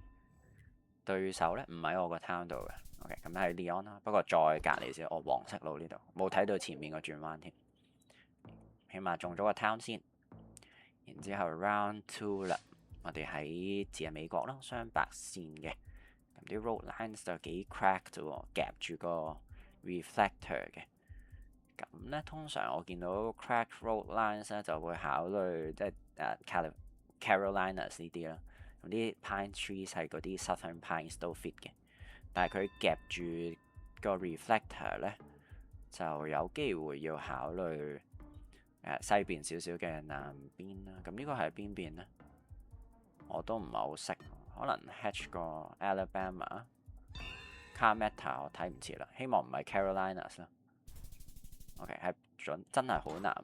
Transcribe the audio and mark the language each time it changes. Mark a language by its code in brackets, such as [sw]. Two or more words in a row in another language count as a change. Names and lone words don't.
[yue] 對手咧唔喺我個 town 度嘅，OK，咁係 Leon 啦，不過再隔離少，我黃色路呢度冇睇到前面個轉彎添，起碼中咗個 town 先。然之後 round 2啦。我哋喺似係美國啦，雙白線嘅，咁啲 [en] road lines [yue] 就幾 crack 啫喎，夾住個 reflector 嘅。咁呢，通常我見到 [en] crack road lines [yue] 咧就會考慮即係Carolinas 呢啲啦，咁啲 [en] pine trees [yue] 係嗰啲 [en] southern pines [yue] 都 fit 嘅，但係佢夾住個 reflector 呢，就有機會要考慮西邊少少嘅南邊啦。咁呢個係邊邊呢？我都唔係好識，可能 hatch 個 Alabama、Carmetta 我睇唔切啦，希望唔係 Carolinas 啦。OK， 係準真係好難。